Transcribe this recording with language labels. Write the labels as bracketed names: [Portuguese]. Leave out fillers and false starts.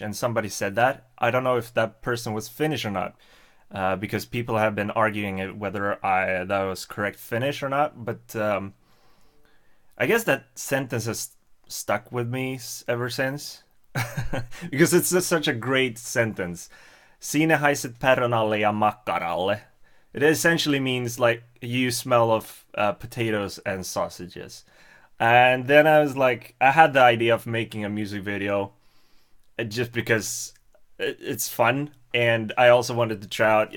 [English] And somebody said that. I don't know if that person was Finnish or not, because people have been arguing whether that was correct Finnish or not. But I guess that sentence has stuck with me ever since, because it's just such a great sentence. [Finnish] Siinä haiset perunalle ja makkaralle. [English] It essentially means like you smell of potatoes and sausages. And then I was like, I had the idea of making a music video just because it's fun, and I also wanted to try out.